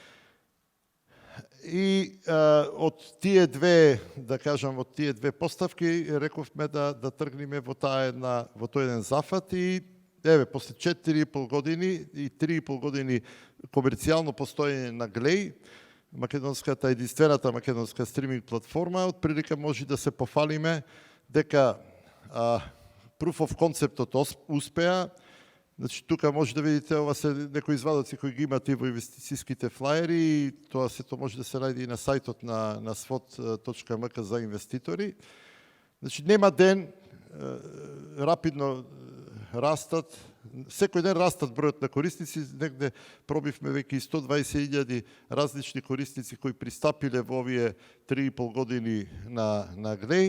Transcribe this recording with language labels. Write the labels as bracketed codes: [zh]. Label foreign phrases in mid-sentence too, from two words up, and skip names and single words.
[mk] И од тие две, да кажам, од тие две поставки рековме да тргнеме во тој еден зафат и еве после 4,5 години и 3,5 години комерцијално постоење на Глеј, македонската единствената македонска стриминг платформа, од прилика може да се пофалиме дека [en] proof of concept- [mk] от успеа. Значи, тука може да видите, ова се некои извадоци кои ги имате во инвестицијските флаери и тоа сето може да се најде и на сајтот на svot.mk за инвеститори. Значи, нема ден, рапидно растат, секој ден растат бројот на корисници, негде пробивме веќе и 120.000 различни корисници кои пристапиле во овие 3,5 години на Глеј.